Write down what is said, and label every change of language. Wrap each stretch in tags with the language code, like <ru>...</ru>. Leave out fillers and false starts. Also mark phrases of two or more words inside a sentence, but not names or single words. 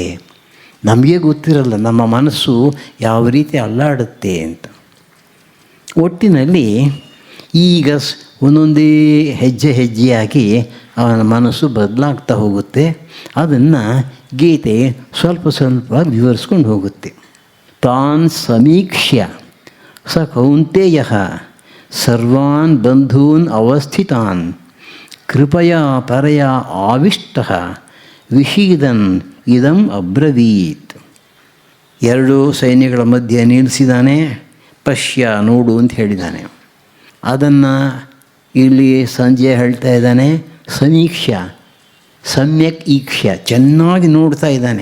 <kn>ನಮಗೆ ಗೊತ್ತಿರಲ್ಲ ನಮ್ಮ ಮನಸ್ಸು ಯಾವ ರೀತಿ ಅಲ್ಲಾಡುತ್ತೆ ಅಂತ. ಒಟ್ಟಿನಲ್ಲಿ ಈಗ ಒಂದೊಂದೇ ಹೆಜ್ಜೆಯಾಗಿ ಅವನ ಮನಸ್ಸು ಬದಲಾಗ್ತಾ ಹೋಗುತ್ತೆ. ಅದನ್ನು ಗೀತೆ ಸ್ವಲ್ಪ ವಿವರಿಸ್ಕೊಂಡು ಹೋಗುತ್ತೆ.</kn> <sa>ತಾನ್ ಸಮೀಕ್ಷ್ಯ ಸ ಕೌಂತೆಯ ಸರ್ವಾನ್ ಬಂಧೂನ್ ಅವಸ್ಥಿತಾನ್ ಕೃಪಯಾ ಪರಯಾ ಆವಿಷ್ಟಃ ವಿಷೀದನ್ ಇದಂ ಅಬ್ರವೀತ್.</sa> <kn>ಎರಡು ಸೈನ್ಯಗಳ ಮಧ್ಯೆ ನಿಲ್ಲಿಸಿದ್ದಾನೆ. ಪಶ್ಯ, ನೋಡು ಅಂತ ಹೇಳಿದ್ದಾನೆ. ಅದನ್ನು ಇಲ್ಲಿ ಸಂಜೆ ಹೇಳ್ತಾ ಇದ್ದಾನೆ, ಸಮೀಕ್ಷಾ,</kn> <sa>ಸಮ್ಯಕ್ ಈಕ್ಷ್ಯ,</sa> <kn>ಚೆನ್ನಾಗಿ ನೋಡ್ತಾ ಇದ್ದಾನೆ.</kn>